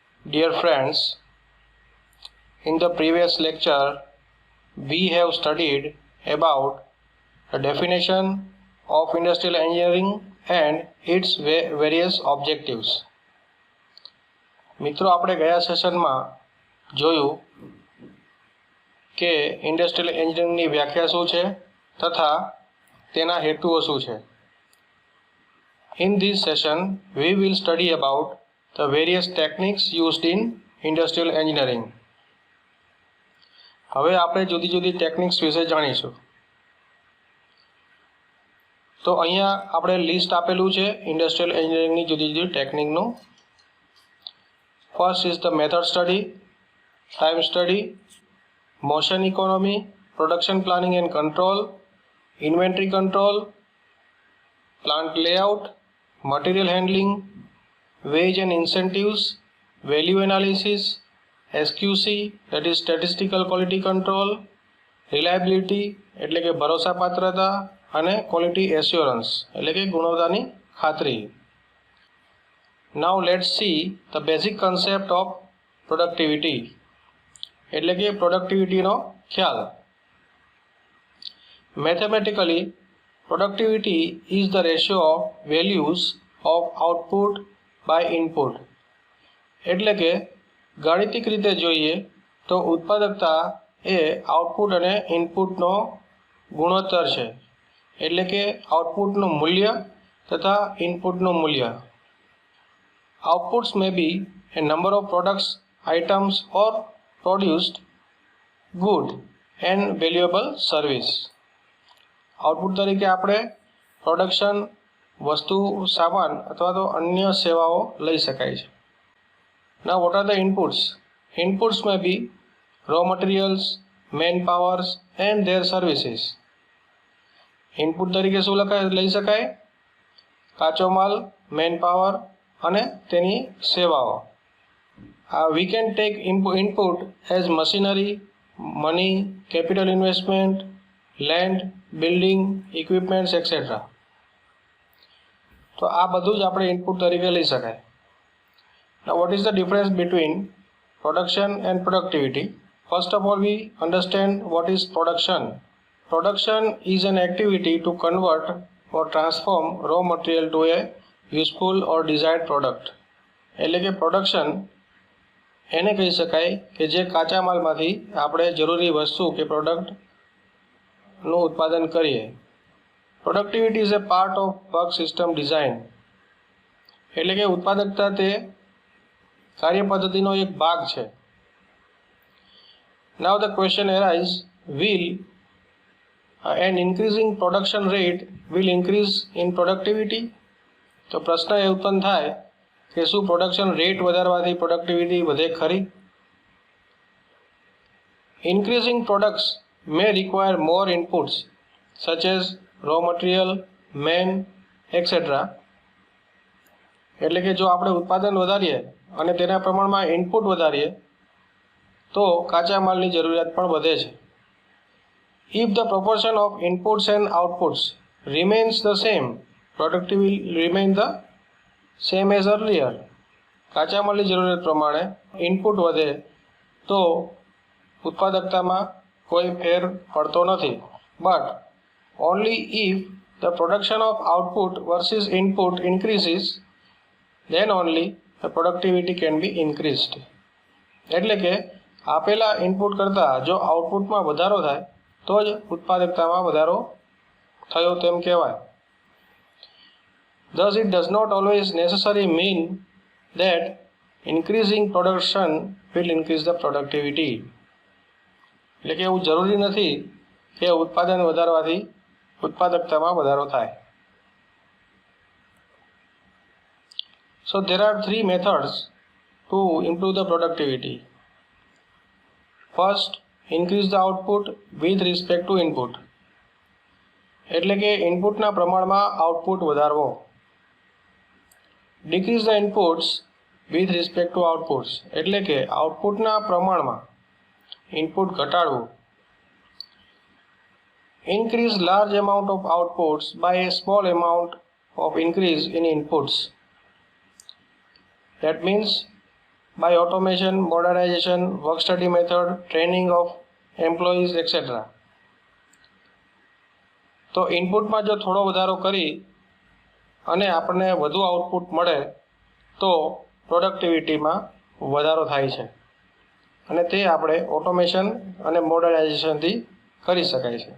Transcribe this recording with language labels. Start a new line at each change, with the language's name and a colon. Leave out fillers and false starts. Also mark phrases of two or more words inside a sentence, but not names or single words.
English: Dear friends, in the previous lecture, we have studied about the definition of industrial engineering and its various objectives.
Gujarati: મિત્રો આપણે ગયા સેશનમાં જોયું કે
English: industrial engineering
Gujarati: વ્યાખ્યા શું છે તથા તેના હેતુઓ શું છે.
English: In this session, we will study about the various techniques used in industrial engineering.
Gujarati: હવે આપણે જુદી જુદી ટેકનિક્સ વિશે જાણીશું. તો અહીંયા આપણે લિસ્ટ આપેલું છે
English: industrial engineering
Gujarati: જુદી જુદી ટેકનિકનું.
English: First is the method study, time study, motion economy, production planning and control, inventory control, plant layout, material handling, wage and incentives, value analysis, SQC that is statistical quality control, reliability
Gujarati: એટલે કે ભરોસાપાત્રતા અને
English: quality assurance
Gujarati: એટલે કે ગુણવત્તાની ખાતરી.
English: Now let's see the basic concept of productivity
Gujarati: એટલે કે
English: productivity
Gujarati: નો ખ્યાલ.
English: Mathematically, productivity is the ratio of values of output by input
Gujarati: એટલે કે ગાણિતિક રીતે જોઈએ તો ઉત્પાદકતા એ આઉટપુટ અને ઇનપુટનો ગુણોત્તર છે એટલે કે આઉટપુટનું મૂલ્ય તથા ઇનપુટનું મૂલ્ય.
English: Outputs may be a number of products, items or produced good and valuable service.
Gujarati: આઉટપુટ તરીકે આપણે પ્રોડક્શન, વસ્તુ, સામાન અથવા તો અન્ય સેવાઓ લઈ શકાય છે.
English: Now what are the inputs? Inputs may be raw materials, manpowers and their services.
Gujarati: ઇનપુટ તરીકે શું લઈ શકાય? કાચો માલ, મેનપાવર અને તેની સેવાઓ.
English: We can take input as machinery, money, capital investment, land, building, equipments, etc.
Gujarati: તો આ બધું જ આપણે ઇનપુટ તરીકે લઈ શકાય.
English: Now what is the difference between production and productivity? First of all, we understand what is production. Production is an activity to convert or transform raw material to a useful or desired product.
Gujarati: એટલે કે પ્રોડક્શન એને કહી શકાય કે જે કાચા માલમાંથી આપણે જરૂરી વસ્તુ કે પ્રોડક્ટનું ઉત્પાદન કરીએ.
English: productivity is a part of work system design
Gujarati: એટલે કે ઉત્પાદકતા તે કાર્યપદ્ધતિનો એક ભાગ છે.
English: Now the question arises, will an increasing production rate will increase in productivity?
Gujarati: તો પ્રશ્ન એ ઉત્પન્ન થાય કે શું
English: production rate
Gujarati: વધારવાથી પ્રોડક્ટિવિટી વધે ખરી?
English: Increasing products may require more inputs such as raw material, man, etc.
Gujarati: એટલે કે જો આપણે ઉત્પાદન વધારીએ અને તેના પ્રમાણમાં ઇનપુટ વધારીએ તો કાચા માલની જરૂરિયાત પણ વધે છે.
English: If the proportion of inputs and outputs remains the same, productivity will remain the same as earlier.
Gujarati: કાચા માલની જરૂરિયાત પ્રમાણે ઇનપુટ વધે તો ઉત્પાદકતામાં કોઈ ફેર પડતો નથી.
English: But only if the production of output versus input increases, then only the productivity can be increased.
Gujarati: એટલે કે આપેલા ઇનપુટ કરતાં જો આઉટપુટમાં વધારો થાય તો જ ઉત્પાદકતામાં વધારો થયો તેમ કહેવાય.
English: Thus it does not always necessarily mean that increasing production will increase the productivity.
Gujarati: એટલે કે એવું જરૂરી નથી કે ઉત્પાદન વધારવાથી ઉત્પાદકતામાં વધારો થાય.
English: So there are three methods to improve the productivity. First, increase the output with respect to input.
Gujarati: એટલે કે ઇનપુટના પ્રમાણમાં આઉટપુટ વધારવો.
English: Decrease the inputs with respect to outputs.
Gujarati: એટલે કે આઉટપુટના પ્રમાણમાં ઇનપુટ ઘટાડવું.
English: Increase large amount of outputs by a small amount of increase in inputs. That means by automation, modernization, work study method, training of employees etcetera.
Gujarati: તો ઇનપુટમાં જો થોડો વધારો કરી અને આપણને વધુ આઉટપુટ મળે તો પ્રોડક્ટિવિટીમાં વધારો થાય છે, અને તે આપણે ઓટોમેશન અને મોડર્નાઇઝેશનથી કરી શકાય છે.